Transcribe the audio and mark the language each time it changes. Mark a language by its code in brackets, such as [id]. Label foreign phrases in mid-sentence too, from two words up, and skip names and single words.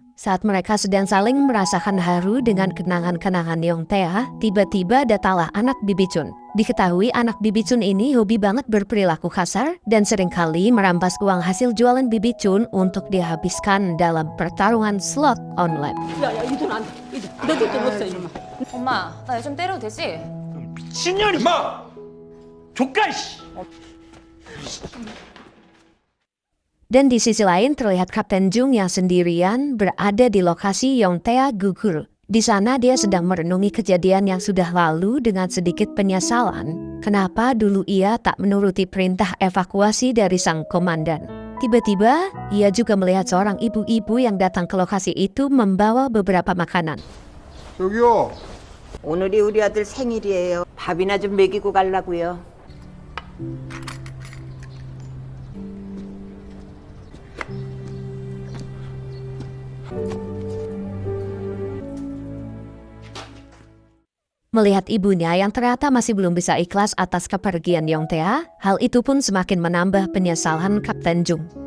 [id] Saat mereka sedang saling merasakan haru dengan kenangan-kenangan Yong Tea, tiba-tiba datanglah anak Bibi Chun. Diketahui anak Bibi Chun ini hobi banget berperilaku kasar dan seringkali merampas uang hasil jualan Bibi Chun untuk dihabiskan dalam pertarungan slot online. [ko] 야야 이 돈 안 돼. 너도 돈 없어 이놈아. 엄마, 나 요즘 때려도 되지? 미친년이 마! 조카 씨! [id] Dan di sisi lain terlihat Kapten Jung yang sendirian berada di lokasi Yong Tea gugur. Di sana dia sedang merenungi kejadian yang sudah lalu dengan sedikit penyesalan. Kenapa dulu ia tak menuruti perintah evakuasi dari sang komandan? Tiba-tiba, ia juga melihat seorang ibu-ibu yang datang ke lokasi itu membawa beberapa makanan. [ko] 저기요. 오늘이 우리 아들 생일이에요. 밥이나 좀 먹이고 가려고요. [id] Melihat ibunya yang ternyata masih belum bisa ikhlas atas kepergian Yong Tea, hal itu pun semakin menambah penyesalan Kapten Jung.